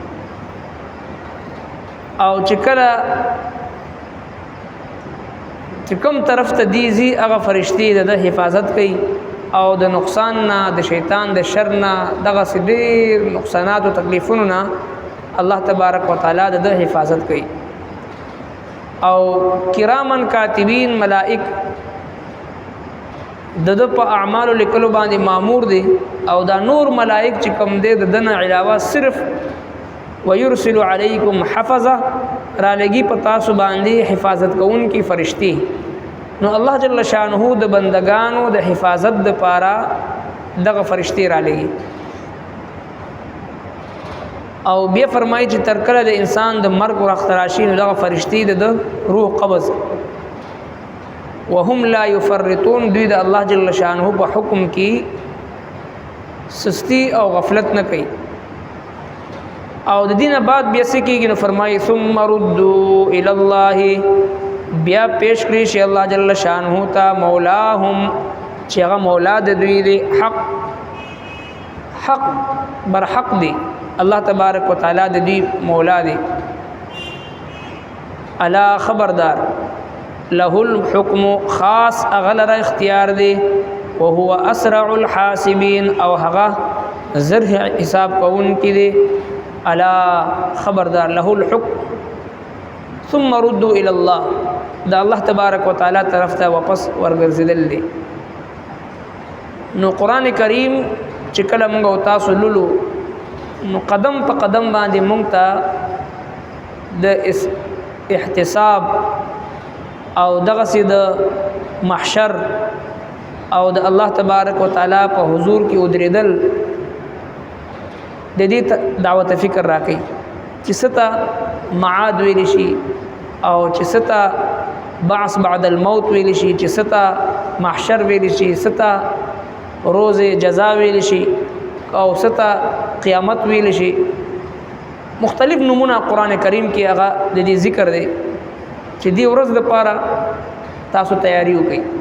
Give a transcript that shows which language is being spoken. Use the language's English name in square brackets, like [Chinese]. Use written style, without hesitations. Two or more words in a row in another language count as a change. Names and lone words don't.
[Pashto] او چې کله چې کوم طرف ته دیزي هغه فرشتي د حفاظت کوي او د نقصان نه د شیطان د شر نه دغه ډېر نقصانات او تکلیفونو نه [Arabic] الله تبارک وتعالى [Pashto] د حفاظت کوي او [Arabic] کرامن کاتبین [Pashto] ملائک د په اعمال لیکلو باندې مامور دي او دا نور ملائک چې کوم دي د دنه علاوه صرف [Arabic] ويرسل عليكم حفظه [Pashto] را لګي په تاسو باندې حفاظت کوونکی فرشتي نو الله [Arabic] جل شانه [Pashto] د بندگانو د حفاظت د پاره دغه فرشتي را لګي او بیا فرمایي چې تر کله د انسان د مرګ وخت راشي نو دغه فرشتي د روح قبض [Arabic] وهم لا يفرطون [Pashto] دوی د الله [Arabic] جل شانه [Pashto] په حکم کې سستی او غفلت نه کوي او د دینه بعد بیا څه کېږي نو فرمایي [Arabic] ثم ردوا الى الله [Pashto] بیا پیش کړی شي الله [Arabic] جل شانه [Pashto] ته مولاهم چې هغه مولا د دوی دی حق بر حق دی [Arabic] الله تبارک وتعالى [Pashto] د دوی مولا دی الا خبردار [Arabic] له الحكم [Pashto] خاص اغلر اختیار دی [Arabic] وهو اسرع الحاسبين [Pashto] او هغه زرع حساب کون کی دی الا خبردار [Arabic] له الحكم ثم ردوا الى الله [Pashto] دا [Arabic] الله تبارک وتعالى [Pashto] طرف ته واپس ورګرځیدل دی نو قران کریم چې کله موږ تاسو لولو نو قدم په قدم باندې موږ ته د احتساب او دغه سي د محشر او د [Arabic] الله تبارک وتعالى [Pashto] په حضور کې ودریدل د دې دعوت فکر راکې چې ستا معاد ویل شي او چې ستا [Arabic] بعث بعد الموت [Pashto] ویل شي چې ستا محشر ویل شي ستا روز جزا ویل شي او ستا قیامت ویل شي مختلف نمونه قران کریم کې هغه د دې ذکر دی چې دی ورځ د پاره تاسو تیاری وکړئ